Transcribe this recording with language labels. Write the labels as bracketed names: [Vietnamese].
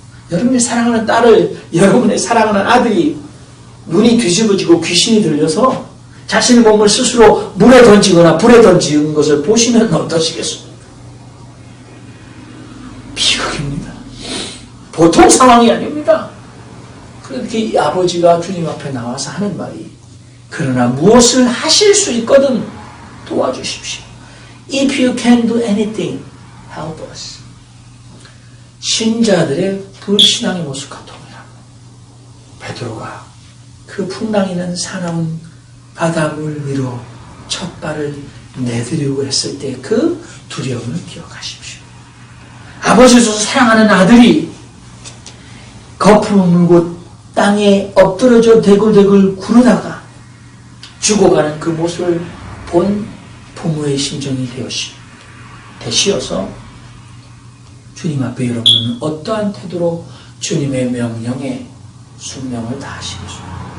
[Korean] 여러분의 사랑하는 딸을, 여러분의 사랑하는 아들이 눈이 뒤집어지고 귀신이 들려서 자신의 몸을 스스로 물에 던지거나 불에 던지는 것을 보시면 어떠시겠습니까? 비극입니다. 보통 상황이 아닙니다. 그렇게 이 아버지가 주님 앞에 나와서 하는 말이, 그러나 무엇을 하실 수 있거든 도와주십시오. [English] If you can do anything, help us. [Korean] 신자들의 불신앙의 모습과 동일합니다. 베드로가 그 풍랑이는 사나운 바닷물 위로 첫 발을 내디디고 했을 때 그 두려움을 기억하십시오. 아버지도 사랑하는 아들이 거품을 물고 땅에 엎드러져 대굴대굴 구르다가 죽어가는 그 모습을 본 부모의 심정이 되시어서 주님 앞에 여러분은 어떠한 태도로 주님의 명령에 순명을 다하시겠습니까?